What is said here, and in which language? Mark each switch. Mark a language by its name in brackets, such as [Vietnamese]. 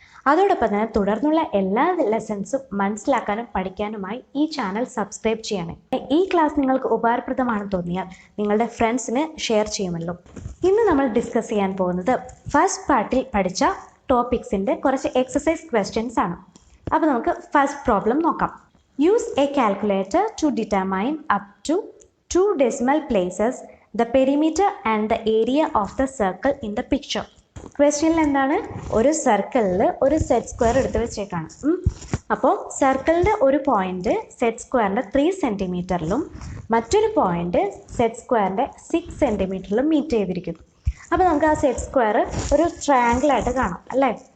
[Malayalam] അതോടൊപ്പം തന്നെ തുടർന്നുള്ള എല്ലാ ലെസൺസും മനസ്സിലാക്കാനും പഠിക്കാനുമായി ഈ ചാനൽ സബ്സ്ക്രൈബ് ചെയ്യണേ. ഈ ക്ലാസ് നിങ്ങൾക്ക് ഉപകാരപ്രദമാണെന്ന് തോന്നിയാൽ നിങ്ങളുടെ ഫ്രണ്ട്സിന് ഷെയർ ചെയ്യുമല്ലോ. ഇന്ന് നമ്മൾ ഡിസ്കസ് ചെയ്യാൻ പോകുന്നത് ഫസ്റ്റ് പാർട്ടിൽ പഠിച്ച ടോപ്പിക്സിൻ്റെ കുറച്ച് എക്സസൈസ് ക്വസ്റ്റ്യൻസ് ആണ്. അപ്പോൾ നമുക്ക് ഫസ്റ്റ് പ്രോബ്ലം നോക്കാം. [English] Use a calculator to determine up to 2 decimal places the perimeter and the area of the circle in the picture. [Malayalam] ക്വസ്റ്റ്യനിൽ എന്താണ്, ഒരു സർക്കിളിൽ ഒരു സെറ്റ് സ്ക്വയർ എടുത്ത് വെച്ചേക്കാണ്. അപ്പോൾ സർക്കിളിൻ്റെ ഒരു പോയിന്റ് സെറ്റ് സ്ക്വയറിൻ്റെ 3 സെൻറ്റിമീറ്ററിലും മറ്റൊരു പോയിന്റ് സെറ്റ് സ്ക്വയറിൻ്റെ 6 സെൻറ്റിമീറ്ററിലും മീറ്റ് ചെയ്തിരിക്കുന്നു. അപ്പോൾ നമുക്ക് ആ സെറ്റ് സ്ക്വയർ ഒരു ട്രയാങ്കിളായിട്ട് കാണാം അല്ലേ.